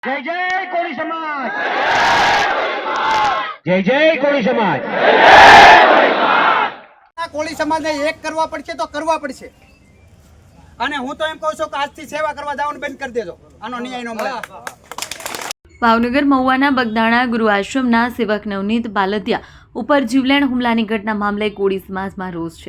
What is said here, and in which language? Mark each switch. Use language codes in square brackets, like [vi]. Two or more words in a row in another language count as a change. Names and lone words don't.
[gu] જય જય કોળી સમાજ, જય જય કોળી સમાજ। કોળી સમાજને એક કરવા પડશે તો કરવા પડશે અને હું તો એમ કહું છું કે આજથી સેવા કરવા જવાનું બંધ કરી દેજો, આનો ન્યાય નો મળે। ભાવનગર મહુવાના બગદાણા ગુરુ આશ્રમના સેવક નવનીત બાલદિયા ઉપર જીવલેણ હુમલાની ઘટના મામલે કોળી સમાજમાં રોષ છે।